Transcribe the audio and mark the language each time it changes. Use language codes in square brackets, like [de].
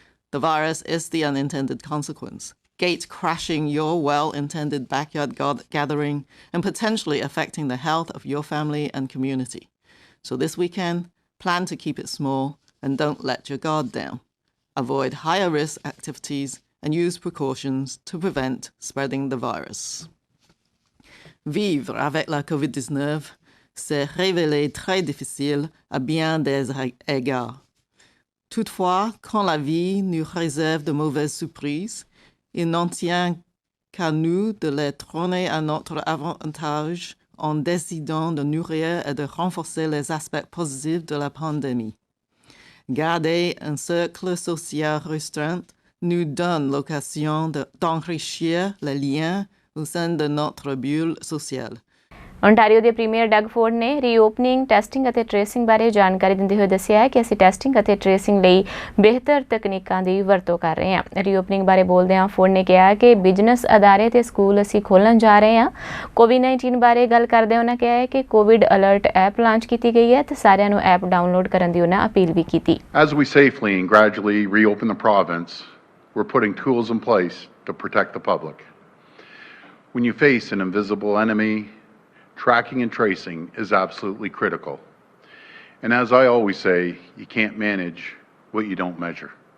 [en] The virus is the unintended consequence, gate crashing your well-intended backyard gathering and potentially affecting the health of your family and community. So this weekend, plan to keep it small and don't let your guard down. Avoid higher risk activities and use precautions to prevent spreading the virus. [fr] Vivre avec la COVID-19 s'est révélé très difficile à bien des égards. Toutefois, quand la vie nous réserve de mauvaises surprises, il n'en tient qu'à nous de les tourner à notre avantage en décidant de nourrir et de renforcer les aspects positifs de la pandémie. Garder un cercle social restreint nous donne l'occasion d'enrichir les liens au sein de notre bulle sociale. [pa] Ontario ਦੇ premier Doug Ford ਨੇ ਰੀਓਪਨਿੰਗ, testing ਅਤੇ tracing ਬਾਰੇ ਜਾਣਕਾਰੀ ਦਿੰਦੇ ਹੋਏ ਦੱਸਿਆ ਹੈ ਕਿ ਅਸੀਂ ਟੈਸਟਿੰਗ ਅਤੇ ਟ੍ਰੇਸਿੰਗ ਲਈ ਬਿਹਤਰ ਤਕਨੀਕਾਂ ਦੀ ਵਰਤੋਂ ਕਰ ਰਹੇ ਹਾਂ। ਰੀਓਪਨਿੰਗ ਬਾਰੇ ਬੋਲਦਿਆਂ ਫੋਰਡ ਨੇ ਕਿਹਾ ਕਿ ਬਿਜ਼ਨਸ ਅਦਾਰੇ ਤੇ ਸਕੂਲ ਅਸੀਂ ਖੋਲ੍ਹਣ ਜਾ ਰਹੇ ਹਾਂ। ਕੋਵਿਡ-19 ਬਾਰੇ ਗੱਲ ਕਰਦਿਆਂ ਉਹਨਾਂ ਕਿਹਾ ਹੈ ਕਿ ਕੋਵਿਡ ਅਲਰਟ ਐਪ ਲਾਂਚ ਕੀਤੀ ਗਈ ਹੈ ਤੇ ਸਾਰਿਆਂ ਨੂੰ ਐਪ ਡਾਊਨਲੋਡ ਕਰਨ ਦੀ ਉਹਨਾਂ ਅਪੀਲ ਵੀ ਕੀਤੀ। [en] As we safely and gradually reopen the province, we're putting tools in place to protect the public. When you face an invisible enemy, tracking and tracing is absolutely critical. And as I always say, you can't manage what you don't measure.